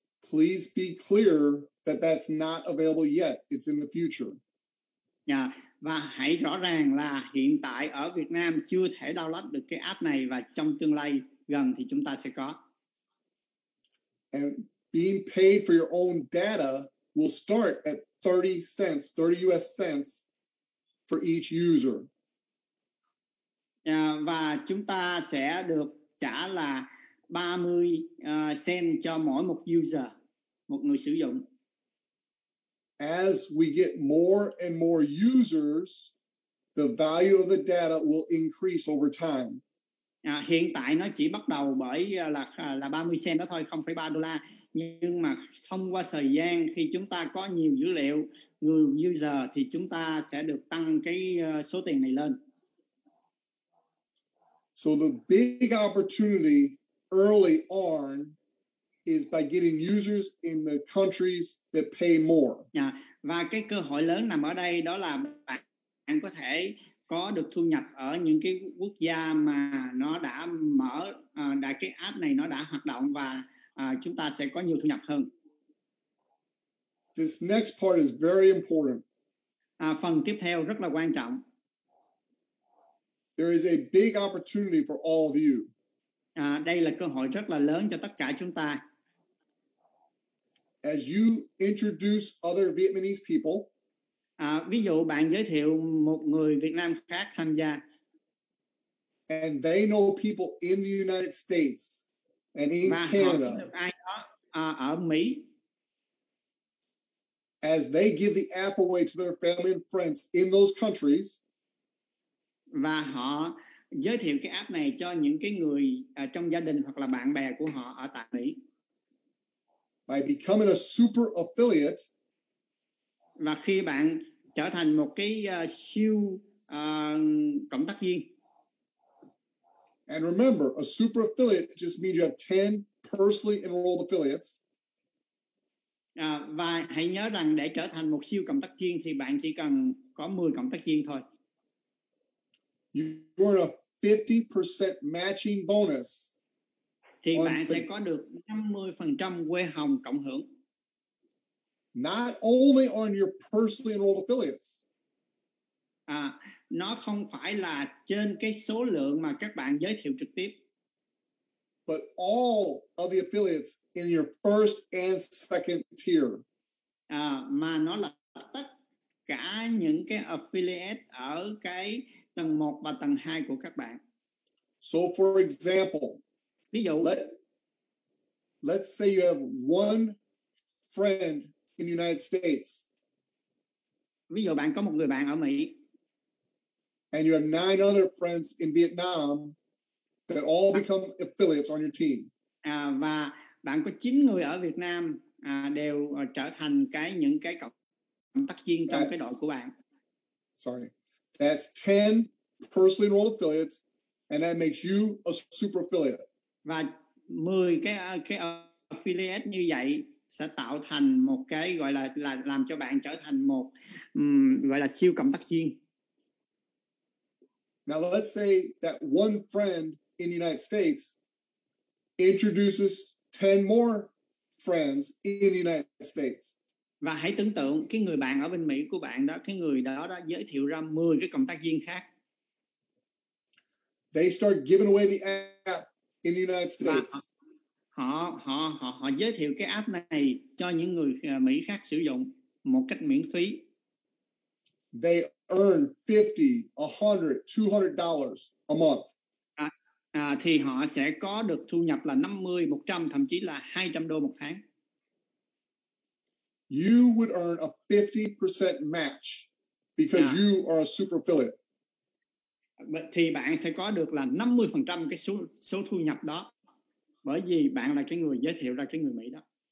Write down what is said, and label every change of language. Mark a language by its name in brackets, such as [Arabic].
[English] Please be clear that that's not available yet. It's in the future. Yeah. [Vietnamese] Và hãy rõ ràng là hiện tại ở Việt Nam chưa thể download được cái app này, và trong tương lai gần thì chúng ta sẽ có. [English] And being paid for your own data will start at 30 US cents for each user. [Vietnamese] Và chúng ta sẽ được trả là 30 cent cho mỗi một user, một người sử dụng. [English] As we get more and more users, the value of the data will increase over time. [Vietnamese] Hiện tại nó chỉ bắt đầu bởi là 30 cent đó thôi, $0.3. Nhưng mà thông qua thời gian, khi chúng ta có nhiều dữ liệu, người user, thì chúng ta sẽ được tăng cái số tiền này lên. [English] So the big opportunity early on is by getting users in the countries that pay more. [Vietnamese] Và cái cơ hội lớn nằm ở đây, đó là bạn có thể có được thu nhập ở những cái quốc gia mà nó đã mở, cái app này nó đã hoạt động, và chúng ta sẽ có nhiều thu nhập hơn. [English] This next part is very important. [Vietnamese] Phần tiếp theo rất là quan trọng. [English] There is a big opportunity for all of you. [Vietnamese] Đây là cơ hội rất là lớn cho tất cả chúng ta. [English] As you introduce other Vietnamese people, [Vietnamese] ví dụ bạn giới thiệu một người Việt Nam khác tham gia, [English] and they know people in the United States and in [Vietnamese] và [English] Canada, [Vietnamese] họ biết được ai đó ở Mỹ. [English] As they give the app away to their family and friends in those countries, [Vietnamese] và họ giới thiệu cái app này cho những cái người trong gia đình hoặc là bạn bè của họ ở tại Mỹ. [English] By becoming a super affiliate, [Vietnamese] và khi bạn trở thành một cái siêu cộng tác viên. [English] And remember, a super affiliate just means you have 10 personally enrolled affiliates. [Vietnamese] Và hãy nhớ rằng để trở thành một siêu cộng tác viên thì bạn chỉ cần có 10 cộng tác viên thôi. [English] You earn a 50% matching bonus. [Vietnamese] Thì bạn sẽ có được 50% quê hồng cộng hưởng. [English] Not only on your personally enrolled affiliates. [Vietnamese] Nó không phải là trên cái số lượng mà các bạn giới thiệu trực tiếp. [English] But all of the affiliates in your first and second tier. [Vietnamese] Mà nó là tất cả những cái affiliate ở cái tầng 1 và tầng 2 của các bạn. [English] So for example, [Vietnamese] ví dụ, [English] let's say you have one friend in the United States. [Vietnamese] Ví dụ bạn có một người bạn ở Mỹ. [English] And you have 9 other friends in Vietnam that all become affiliates on your team. [Vietnamese] Và bạn có 9 người ở Việt Nam đều trở thành những cái cộng tác viên trong cái đội của bạn. [English] Sorry. That's 10 personally enrolled affiliates, and that makes you a super affiliate. [Vietnamese] Và 10 cái affiliate như vậy sẽ tạo thành một cái gọi là làm cho bạn trở thành một gọi là siêu cộng tác viên. [English] Now let's say that one friend in the United States introduces 10 more friends in the United States. [Vietnamese] Và hãy tưởng tượng cái người bạn ở bên Mỹ của bạn đó, cái người đó đã giới thiệu ra 10 cái cộng tác viên khác. [English] They start giving away the app in the United States. [Vietnamese] Họ giới thiệu cái app này cho những người Mỹ khác sử dụng một cách miễn phí. [English] They earn $50, $100, $200 a month. [Vietnamese] Thì họ sẽ có được thu nhập là 50, 100, thậm chí là $200 một tháng. [English] You would earn a 50% match because you are a super affiliate. [Vietnamese] Thì bạn sẽ có được là 50% cái số thu nhập đó, bởi vì bạn là cái người giới thiệu ra cái người Mỹ đó.